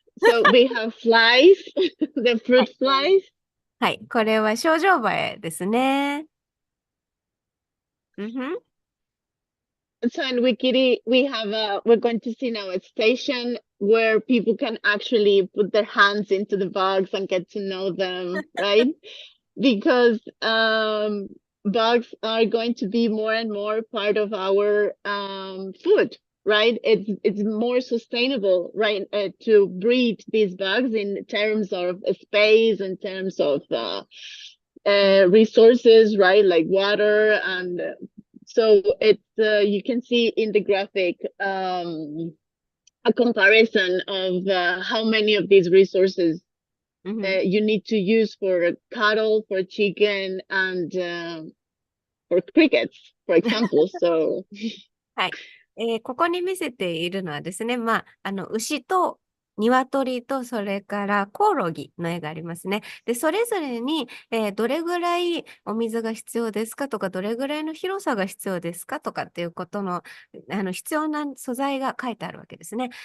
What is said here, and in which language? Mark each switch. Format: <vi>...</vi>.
<en>So we have flies, the fruit flies.</en> <ja>はい。これはショウジョウバエですね。</ja> <en>So in Wikiri, we're going to see now a station where people can actually put their hands into the bugs and get to know them, right? Because bugs are going to be more and more part of our food, right? It's more sustainable, right, to breed these bugs in terms of space, in terms of resources, right, like water. And so it's you can see in the graphic a comparison of how many of these resources you need to use for cattle, for chicken, and for crickets, for example. So</en> <ja>はい。ここに見せているのはですね、牛と鶏とそれからコオロギの絵がありますね。で、それぞれに、どれぐらいお水が必要ですかとか、どれぐらいの広さが必要ですかとかっていうことの、必要な素材が書いてあるわけですね。</ja>